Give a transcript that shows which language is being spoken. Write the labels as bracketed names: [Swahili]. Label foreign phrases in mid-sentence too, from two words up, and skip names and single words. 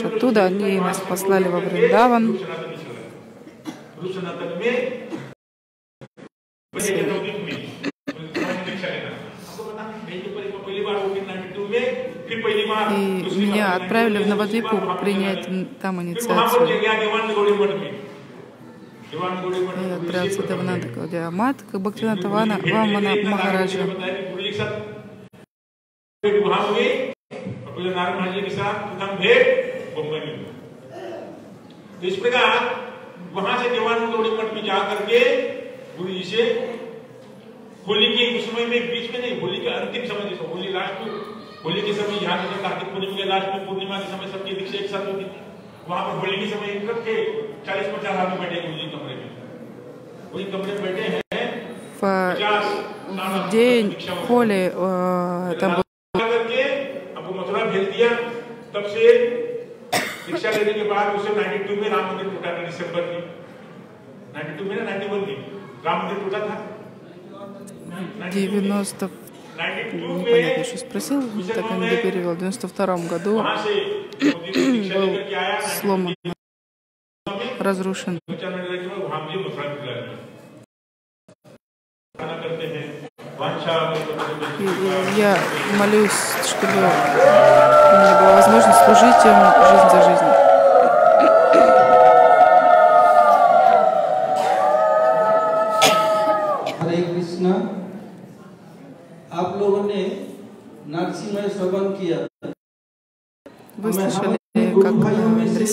[Russian] Оттуда они нас послали во Вриндаван. И меня отправили в Навадвипу принять там инициацию. Я отправился в Девананда Гаудия Мат, как Бхактивинода Вамана Махараджа. [Hindi] वहां से देवानंद गौड़ी मठ में जाकर के गुरु जी से होली के समय में बीच में नहीं होली के अंतिम समय जैसे होली लास्ट होली के समय यहाँ जैसे कार्तिक पूर्णिमा के लास्ट में पूर्णिमा के समय सबकी दीक्षा एक साथ होती थी, वहां पर होली के समय इकट्ठे 40-50 आदमी बैठे उसी कमरे में, वही कमरे में बैठे हैं। [Russian] В день Холи там был [Hindi] करके हमको मथुरा भेज दिया। तब से दीक्षा लेने के बाद उसे 92 में राम मंदिर टूटा था, दिसंबर में 92 में ना 91 में राम मंदिर टूटा था। 90, [Russian] непонятно, что спросил, так я не перевел. В 92 году был сломан, разрушен. И я молюсь, чтобы у меня была возможность служить им жизнь за жизнью. [Hindi] हरे कृष्णा, आप लोगों ने नरसिंह श्रवण किया। [Russian] Вы слышали, как Нрисимха Махарадж